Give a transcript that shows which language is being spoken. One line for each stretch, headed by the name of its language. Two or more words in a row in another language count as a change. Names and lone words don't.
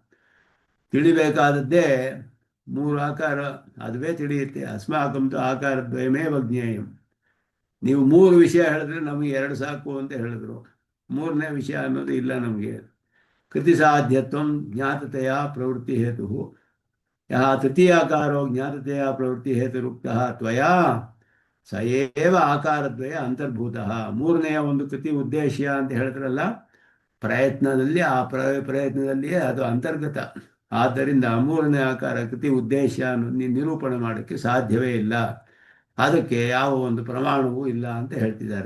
Kannada: ತಿಳಿಬೇಕಾದದ್ದೇ ಮೂರು ಆಕಾರ, ಅದುವೇ ತಿಳಿಯುತ್ತೆ.
Sanskrit: ಅಸ್ಮಾಕಂತು ಆಕಾರದ್ವಯಮೇವ ಜ್ಞೇಯಂ.
Kannada: ನೀವು ಮೂರು ವಿಷಯ ಹೇಳಿದ್ರೆ ನಮಗೆ ಎರಡು ಸಾಕು ಅಂತ ಹೇಳಿದ್ರು. ಮೂರನೇ ವಿಷಯ ಅನ್ನೋದು ಇಲ್ಲ ನಮಗೆ.
Sanskrit: ಕೃತಿ ಸಾಧ್ಯತ್ವಂ ಜ್ಞಾತತೆಯ ಪ್ರವೃತ್ತಿ ಹೇತು ಯಹ ತೃತೀಯಾಕಾರೋ ಜ್ಞಾತತೆಯ ಪ್ರವೃತ್ತಿ ಹೇತುರುಕ್ತಃ ತ್ವಯಾ ಸ ಏವ ಆಕಾರದ್ವಯ ಅಂತರ್ಭೂತಃ.
Kannada: ಮೂರನೆಯ ಒಂದು ಕೃತಿ ಉದ್ದೇಶ ಅಂತ ಹೇಳಿದ್ರಲ್ಲ, ಪ್ರಯತ್ನದಲ್ಲಿ ಆ ಪ್ರಯತ್ನದಲ್ಲಿಯೇ ಅದು ಅಂತರ್ಗತ. ಆದ್ದರಿಂದ ಮೂರನೇ ಆಕಾರ ಕೃತಿ ಉದ್ದೇಶ ನಿರೂಪಣೆ ಮಾಡೋಕ್ಕೆ ಸಾಧ್ಯವೇ ಇಲ್ಲ. ಅದಕ್ಕೆ ಯಾವ ಒಂದು ಪ್ರಮಾಣವೂ ಇಲ್ಲ ಅಂತ ಹೇಳ್ತಿದ್ದಾರೆ.